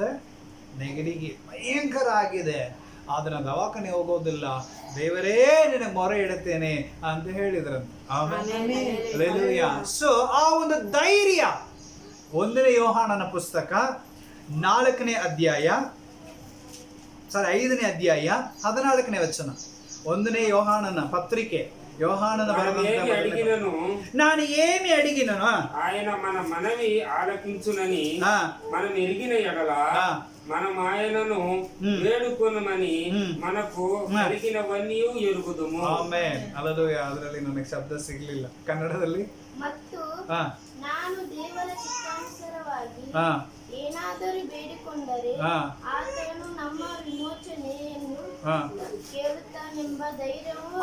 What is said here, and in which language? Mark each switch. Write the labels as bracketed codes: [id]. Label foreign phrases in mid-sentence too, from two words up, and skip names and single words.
[kn] ನೆಗಡಿಗೆ ಭಯಂಕರ ಆಗಿದೆ, ಆದ್ರೆ ನಾನು ದವಾಖಾನೆ ಹೋಗೋದಿಲ್ಲ, ದೇವರೇ ನಿನಗೆ ಮೊರೆ ಇಡುತ್ತೇನೆ ಅಂತ ಹೇಳಿದ್ರಂತೆ. ಆಮೇಲೆ ಹಲ್ಲೆಲೂಯಾ. ಸೊ ಆ ಒಂದು ಧೈರ್ಯ 1ನೇ ಯೋಹಾನನ ಪುಸ್ತಕ 5ನೇ ಅಧ್ಯಾಯ 14ನೇ ವಚನ. [te] 1ನೇ ಯೋಹಾನನ పత్రికే, యోహానన అడిగినను నాని ఏమి అడిగినను ఆయన మన మనవి ఆలకించునని మనం ఎరిగిన ఎడల మనం ఆయనను వేడుకొనమని మనకు కలిగినవన్నీ ఎరుగుదుము. [kn] ಆಮೆನ್, ಹಲ್ಲೆಲೂಯಾ. ಅದರಲ್ಲಿ ನನಗೆ ಶಬ್ದ ಸಿಗಲಿಲ್ಲ ಕನ್ನಡದಲ್ಲಿ. ಮತ್ತು ನಾನು ದೇವರ ಚಿತ್ತಾನುಸಾರವಾಗಿ ಏನಾದರೂ ಬೇಡಿಕೊಂಡರೆ ಆತನು ನಮ್ಮ ವಿಮೋಚನೆಯನ್ನು ಕೇಳುತ್ತಾನೆಂಬ ಧೈರ್ಯವು